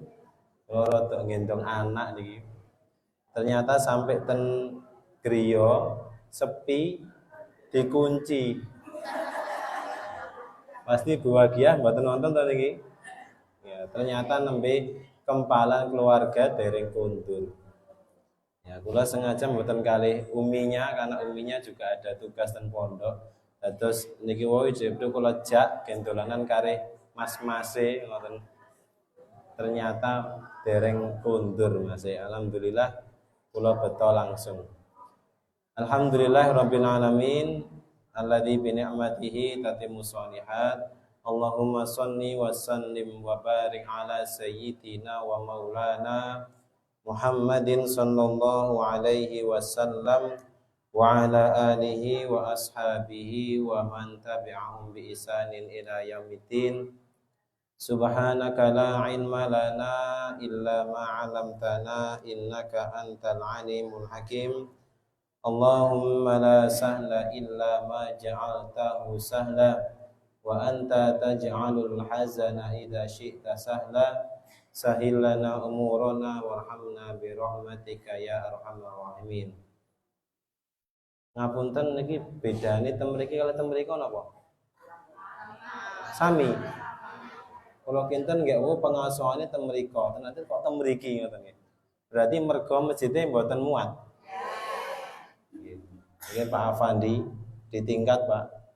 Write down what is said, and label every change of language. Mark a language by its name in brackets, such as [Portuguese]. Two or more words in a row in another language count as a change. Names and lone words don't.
[Javanese] Kula rada ngendong anak niki. [Indonesian] Ternyata sampai [Javanese] ten griya sepi dikunci. Pasti bahagia mboten nonton to niki. Ya, ternyata nembe kempalan keluarga dereng kundur. Ya, kula sengaja mboten kalih uminya [Indonesian] karena uminya juga ada tugas [Javanese] ten pondok. Terus niki wau jebul kula jak gendolanan kare mas-mase ngoten. Ternyata dereng kundur Mas. Alhamdulillah kula beto langsung. [Arabic] الحمد لله رب العالمين الذي بنعمته تتم الصالحات. اللهم صل وسلم وبارك على سيدنا ومولانا محمد صلى الله عليه وسلم وعلى آله وأصحابه ومن تبعهم بإحسان إلى يوم الدين. سبحانك لا علم لنا إلا ما علمتنا إنك أنت العليم الحكيم. اللهم لا سهل إلا ما جعلته سهلا وأنت تجعل الحزن إذا شئت سهلا. سهل لنا أمورنا وارحمنا برحمتك يا أرحم الراحمين. [Javanese] Ngapunten niki bedane ten mriki kali ten mriko napa? Sami. Kalau kinten nggih pengasuhane ten mriko, ternyata kok ten mriki ngoten nggih. Berarti mergo masjidnya mboten muat. Nggih Pak Afandi ditingkat, Pak.